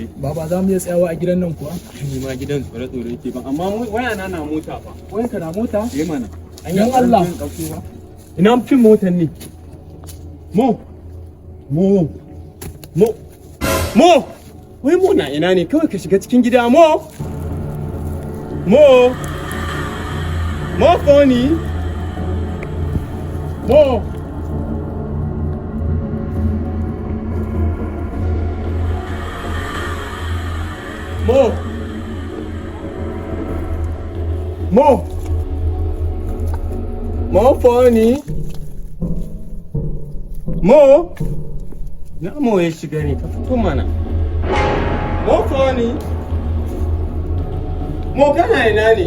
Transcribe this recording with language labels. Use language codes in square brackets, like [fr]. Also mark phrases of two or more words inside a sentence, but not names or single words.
[ha] Baba za mu iya tsayawa a gidan nan kuwa? Ni ma gidan tsore-tsore yake ba, amma waya na mota fa. Wayanka na mota? Mana. Dan Allah. Ina fin motar ne? Mo! Wai mo na ina ne? Kawai ka shiga cikin gida mo! Mo phony! Mo! Phony! Mo! Na mo ya shiga ne, ka fito mana. Mo phony! Mo kana ina ne?